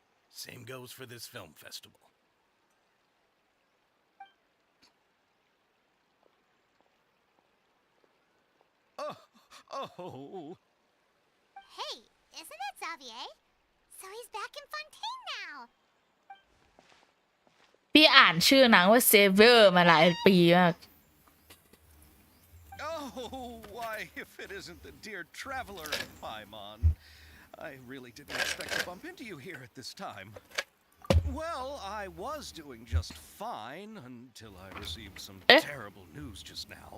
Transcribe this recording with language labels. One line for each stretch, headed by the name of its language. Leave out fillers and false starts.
English: Same goes for this film festival. Oh. Hey, isn't that Xavier? So he's back in Fontaine now.
Thai: พี่อ่านชื่อหนังว่า Saver มาหลายปีมาก
English: Oh, why, if it isn't the dear traveler of Paimon. I really didn't expect to bump into you here at this time. Well, I was doing just fine until I received some terrible news just now.